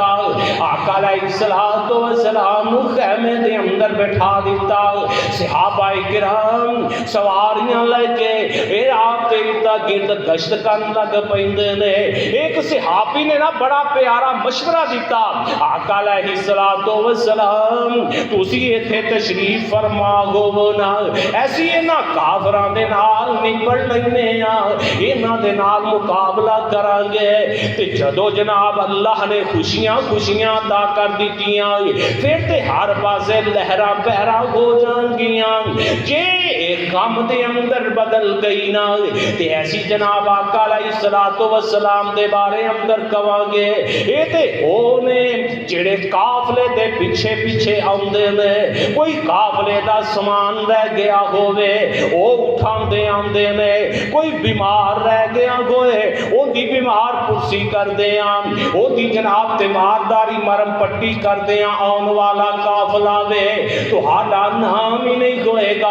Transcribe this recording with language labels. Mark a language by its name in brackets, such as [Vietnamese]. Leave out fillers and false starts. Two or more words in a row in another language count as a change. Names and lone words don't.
[Punjabi] آقا [Arabic] علیہ السلام [Punjabi] خیمے دے اندر بٹھا دیتا. صحابہ کرام سواریاں لے کے اے آپ تے گرد گشت کرن لگ پیندے نے. ایک صحابی نے نا بڑا پیارا مشورہ دیتا. آقا [Arabic] علیہ السلام [Punjabi] تسی ایتھے تشریف فرما ہو نا ایسی انہاں کافراں دے نال نبڑ لینے آ انہاں دے نال مقابلہ کران گے تے جدو جناب اللہ نے خوشیاں عطا کر دیتیاں پھر تے ہر پاسے لہراں بہراں ہو جان گیاں. جے غم دے اندر بدل گئی نا تے ایسی جناب آقا [Arabic] علیہ السلام [Punjabi] دے بارے اندر کہاں گے اے تے او نے جڑے قافلے دے پیچھے پیچھے آندے نے کوئی قافلے دا سامان رہ گیا ہوئے او اٹھان دے آندے نے کوئی بیمار رہ گیا ہوئے او دی بیمار پرسی کر دے آن او دی جناب تیمارداری مرم پٹی کر دے آن والا قافلہ وے تو حالا نام ہی نہیں ہوئے گا.